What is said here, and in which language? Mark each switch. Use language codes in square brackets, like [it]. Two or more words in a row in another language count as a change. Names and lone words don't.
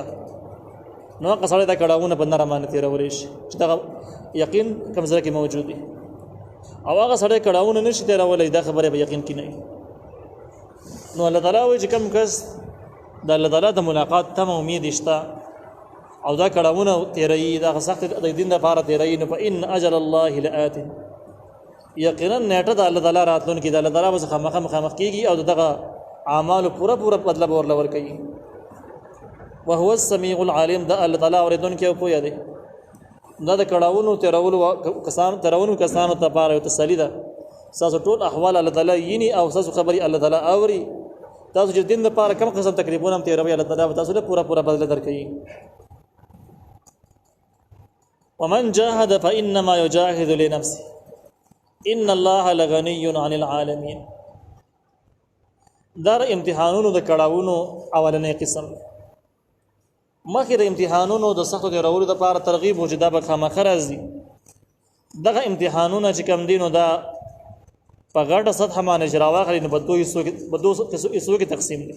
[ps] نو قصړه دا کړهونه په نره باندې تیرولی شي چې دغه یقین کمزره کې موجود دي، او هغه سړی کړهونه نشي تیرولی دا خبره به یقین کې نه وي. نو الله تعالی وایي چې کوم کس د الله تعالی د ملاقات تم امید شته او دا کړهونه تیروي، دا سخت د دین لپاره تیروي، نو [ar] فإن أجل الله لآت، [ps] یقینا نیټه د الله تعالی راتلونکي د الله تعالی به مخامخ کېږي او دغه اعمالو پوره بدله به ورله ورکوي. [ar] وهو السميع العليم، [ps] دا الله تعالی اوریدونکی او پوهه دی. دا د کړهونو تیرولو کسانو ته لپاره یو تسلی ده. تاسو ټول احوال الله تعالی ییني او تاسو خبري الله تعالی اوري. تاسو چې دین لپاره کم قسم تکلیفونه هم تیروي، الله تعالی تاسو له پوره بدله درکوي. [ar] ومن جاهد فإنما يجاهد لنفسه إن الله لغني عن العالمين. [ps] دا امتحانونو د کړهونو اولنې قسم. مخکې د امتحانونو د سختو تیرولو لپاره ترغیب و چې دا به خامخا راځي. دغه امتحانونه چې کم دي نو دا په غټه سطحه باندې چې راواخلي نو په دوه حصو کې تقسیم دي.